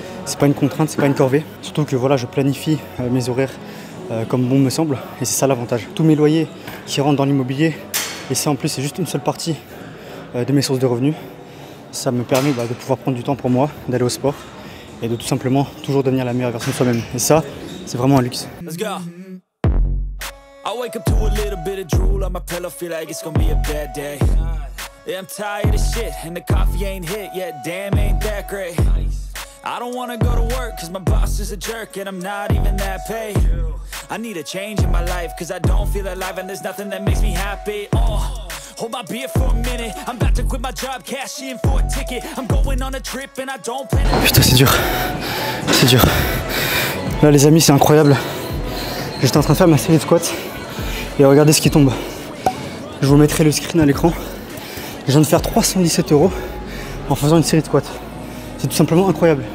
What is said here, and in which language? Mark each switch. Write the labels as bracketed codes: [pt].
[fr] C'est pas une contrainte, c'est pas une corvée. Surtout que voilà, je planifie mes horaires comme bon me semble et c'est ça l'avantage. Tous mes loyers qui rentrent dans l'immobilier et ça en plus c'est juste une seule partie de mes sources de revenus. Ça me permet de pouvoir prendre du temps pour moi, d'aller au sport et de tout simplement toujours devenir la meilleure version de soi-même. Et ça, c'est vraiment un luxe. [en] I wake up to a little bit of drool on my pillow, feel like it's gonna be a bad day. Yeah, I'm tired of shit, and the coffee ain't hit yet, damn ain't that great. I don't wanna go to work, cause my boss is a jerk, and I'm not even that paid. I need a change in my life, cause I don't feel alive, and there's nothing that makes me happy. Hold my beer for a minute, I'm about to quit my job, cash in for a ticket. I'm going on a trip, and I don't plan to... [fr] Putain, c'est dur, c'est dur. Là les amis, c'est incroyable. J'étais en train de faire ma série de squats. Et regardez ce qui tombe. Je vous mettrai le screen à l'écran. Je viens de faire 317 € en faisant une série de squats. C'est tout simplement incroyable.